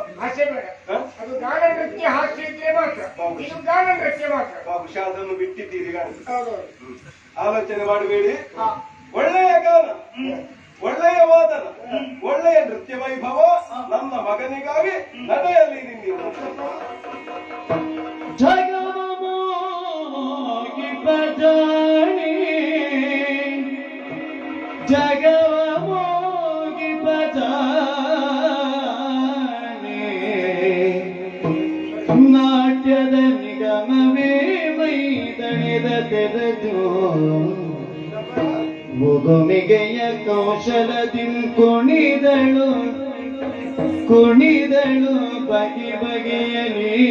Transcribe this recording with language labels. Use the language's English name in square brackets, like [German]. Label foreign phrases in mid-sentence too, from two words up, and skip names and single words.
[Kannada] ಹಾಸ್ಯ ಬೇಡ, ಅದು ಗಾನ ನೃತ್ಯ. ಹಾಸ್ಯ ಇದ್ರೆ ಮಾತ್ರ, ಇದು ಗಾನ ನೃತ್ಯ ಮಾತ್ರ. ಬಹುಶಃ ಅದನ್ನು ಬಿಟ್ಟಿದ್ದೀರಿ ಕಾಣುತ್ತೆ. ಆಲೋಚನೆ ಮಾಡಬೇಡಿ. ಒಳ್ಳೆಯ ಗಾನ, ಒಳ್ಳೆಯ ವಾದನ, ಒಳ್ಳೆಯ ನೃತ್ಯ ವೈಭವ ನನ್ನ ಮಗನಿಗಾಗಿ ನಡೆಯಲಿ. ನಿಮಗೆ ಜಗವಮೋಗಿ ಬಜಾನೆ ನಾಟ್ಯದ ನಿಗಮವೇ ಮೈದಣಿದ ತೆರೆದು ಮುಗುಮಿಗೆಯ ಕೌಶಲದಿಂ ಕುಣಿದಳು ಬಗೆ ಬಗೆಯಲಿ.